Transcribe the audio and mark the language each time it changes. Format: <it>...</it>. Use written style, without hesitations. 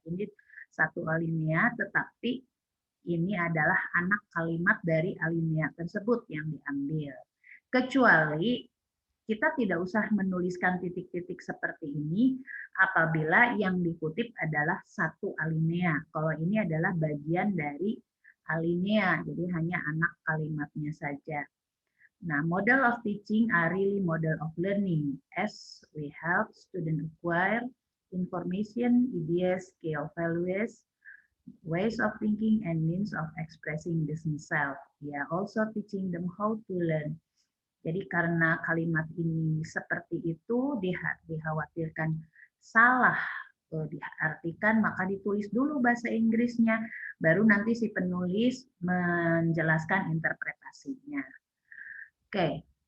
<id>Ini satu alinea, tetapi ini adalah anak kalimat dari alinea tersebut yang diambil. Kecuali kita tidak usah menuliskan titik-titik seperti ini apabila yang dikutip adalah satu alinea. Kalau ini adalah bagian dari alinea, jadi hanya anak kalimatnya saja.</id> <en>Nah, model of teaching are really model of learning as we help students acquire information, ideas, skill, values, ways of thinking, and means of expressing themselves. We are also teaching them how to learn.</en> <id>Jadi karena kalimat ini seperti itu dikhawatirkan salah diartikan, maka ditulis dulu bahasa Inggrisnya, baru nanti si penulis menjelaskan interpretasinya. Oke.</id>